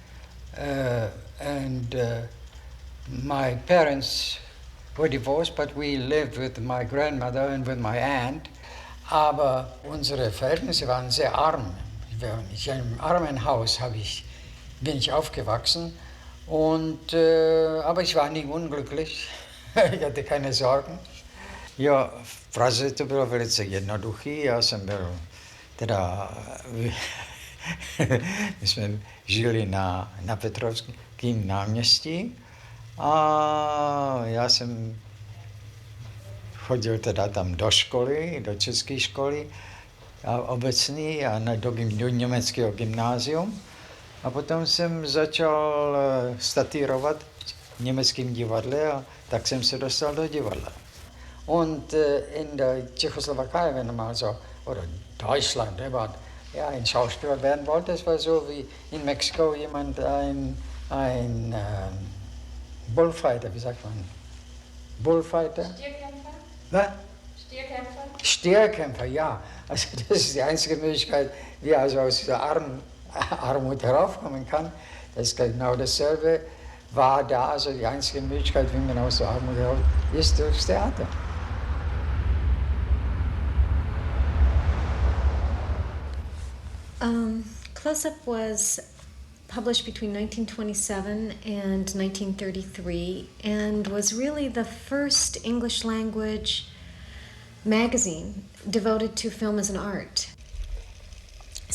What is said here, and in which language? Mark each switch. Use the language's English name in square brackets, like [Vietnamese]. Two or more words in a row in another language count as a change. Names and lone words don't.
[English] and my parents were divorced, but we lived with my grandmother and with my aunt. [German] Aber unsere Verhältnisse waren sehr arm. In einem armen Haus bin ich aufgewachsen, aber ich war nie unglücklich. Ich hatte keine Sorgen. [Czech] Jo, v Praze to bylo velice jednoduchý, já jsem byl my jsme žili na Petrovském náměstí a já jsem chodil tam do školy, do české školy obecný a do německého gymnázium a potom jsem začal statírovat v německém divadle a tak jsem se dostal do divadla. [German] Und in der Tschechoslowakei, wenn man so, oder Deutschland, ein Schauspieler werden wollte, das war so wie in Mexiko jemand ein Bullfighter, wie sagt man? Bullfighter? Stierkämpfer? Was? Stierkämpfer? Stierkämpfer, ja. Also das ist die einzige Möglichkeit, wie er also aus dieser Armut heraufkommen kann. Das ist genau dasselbe, war da also die einzige Möglichkeit, wie man aus der Armut heraufkommt, ist durchs Theater. [English] Close Up was published between 1927 and 1933 and was really the first English language magazine devoted to film as an art.